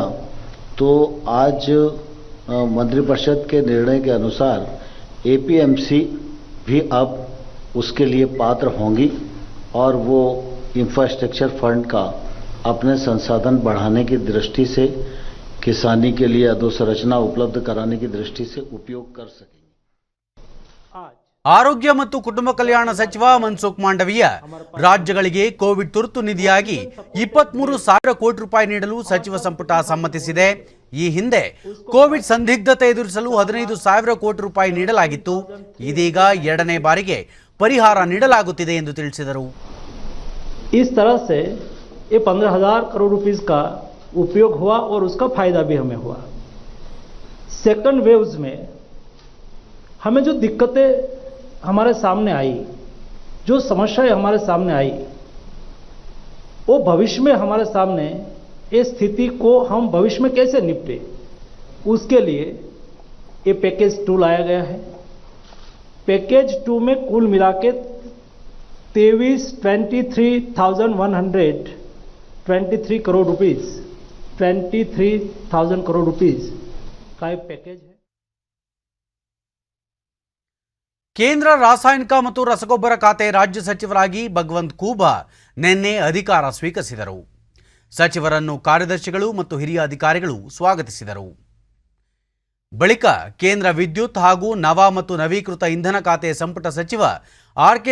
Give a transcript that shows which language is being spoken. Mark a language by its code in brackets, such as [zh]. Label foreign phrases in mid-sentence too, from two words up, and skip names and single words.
[hi] तो आज मंत्रिपरिषद के निर्णय के अनुसार एपीएमसी भी अब उसके लिए पात्र होंगी और वो [en] infrastructure fund [hi] का अपने संसाधन बढ़ाने की दृष्टि से किसानी के लिए अधोसंरचना उपलब्ध कराने की दृष्टि से उपयोग कर सकेंगे। [kn] ಆರೋಗ್ಯ ಮತ್ತು ಕುಟುಂಬ ಕಲ್ಯಾಣ ಸಚಿವ ಮನ್ಸುಖ್ ಮಾಂಡವೀಯ ರಾಜ್ಯಗಳಿಗೆ ಕೋವಿಡ್ ತುರ್ತು ನಿಧಿಯಾಗಿ 23,000 ಕೋಟಿ ರೂಪಾಯಿ ನೀಡಲು ಸಚಿವ ಸಂಪುಟ ಸಮ್ಮತಿಸಿದೆ. ಈ ಹಿಂದೆ ಕೋವಿಡ್ ಸಂದಿಗ್ಧತೆ ಎದುರಿಸಲು 15,000 ಕೋಟಿ ರೂಪಾಯಿ ನೀಡಲಾಗಿತ್ತು. ಇದೀಗ ಎರಡನೇ ಬಾರಿಗೆ ಪರಿಹಾರ ನೀಡಲಾಗುತ್ತಿದೆ ಎಂದು ತಿಳಿಸಿದರು. [hi] इस तरह से ये 15,000 करोड़ रुपीस का उपयोग हुआ और उसका फायदा भी हमें हुआ। [en] second waves [hi] में हमें जो दिक्कतें हमारे सामने आई, जो समस्याएं हमारे सामने आई, वो भविष्य में हमारे सामने इस स्थिति को हम भविष्य में कैसे निपटे, उसके लिए ये पैकेज 2 लाया गया है। पैकेज 2 में कुल मिला के 23,123 करोड़ रुपीस 23,000 करोड़ रुपीस का एक पैकेज है। [kn] ಕೇಂದ್ರ ರಾಸಾಯನಿಕ ಮತ್ತು ರಸಗೊಬ್ಬರ ಖಾತೆ ರಾಜ್ಯ ಸಚಿವರಾಗಿ ಭಗವಂತ್ ಖೂಬಾ ನಿನ್ನೆ ಅಧಿಕಾರ ಸ್ವೀಕರಿಸಿದರು. ಸಚಿವರನ್ನು ಕಾರ್ಯದರ್ಶಿಗಳು ಮತ್ತು ಹಿರಿಯ ಅಧಿಕಾರಿಗಳು ಸ್ವಾಗತಿಸಿದರು. ಬಳಿಕ ಕೇಂದ್ರ ವಿದ್ಯುತ್ ಹಾಗೂ ನವ ಮತ್ತು ನವೀಕೃತ ಇಂಧನ ಖಾತೆ ಸಂಪುಟ ಸಚಿವ ಆರ್.ಕೆ.